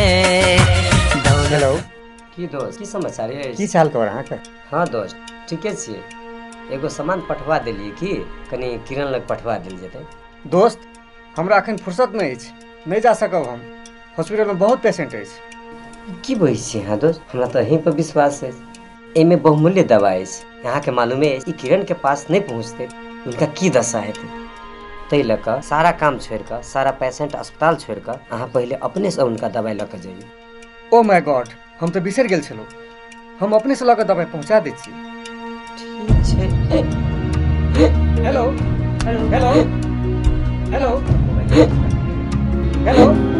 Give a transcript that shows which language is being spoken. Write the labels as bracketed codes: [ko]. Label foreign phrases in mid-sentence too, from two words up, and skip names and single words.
[mai] हेलो की दोस्त, की समाचार है? की चाल कर अहाँके? हाँ दोस्त ठीके छियै। एगो सामान पठवा देलियै कि कनी किरण लग पठवा देल जेतै। दोस्त हमरा अखन फुर्सत नहीं अछि, नहीं जा सकब हम। हॉस्पिटल में बहुत पेशेंट अछि। की बहै छी हाँ दोस्त, हमरा तो यहीं पर विश्वास है। एमे बहुमूल्य दवा है, यहाँ के मालूम है ई किरण के पास नहीं पहुँचते उनका की दशा हेतै। तै लऽ कऽ सारा काम छोड़ कर, सारा पेशेंट अस्पताल छोड़ कर अहाँ पहले अपने से उनका दवाई लऽ कऽ जाइए। [en] oh my god, [mai] हम तो बिसर गेल छलहुँ। हम अपने से लऽ कऽ दवाई पहुँचा दै छी। ठीक छै। हेलो हेलो हेलो हेलो हेलो।